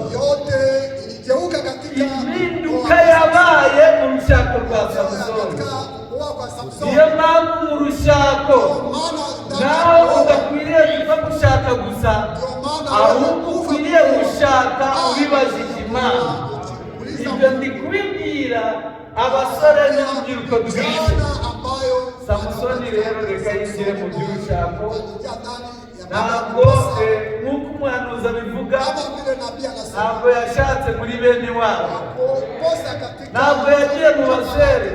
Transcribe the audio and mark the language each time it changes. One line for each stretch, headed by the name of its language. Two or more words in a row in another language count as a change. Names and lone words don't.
Swahili: Yote iligeuka katika
Kinyarwanda: Impinduka yabaye mu rushako rwa Samusoni.
Swahili: katika kuoa kwa Samsoni.
Kinyarwanda: Niyo mpamvu mu rushako nawe udakwiriye kuva gushaka gusa, ahubwo ukwiriye gushaka ubibajije Imana. Ibyo ndi kubibwira abasore n'urubyiruko rwinshi. Samusoni rero reka yinjire mu by'urushako, ntabwo nk'uko umuhanuzi abivuga, ntabwo yashatse muri bene wabo, ntabwo yagiye mu basere.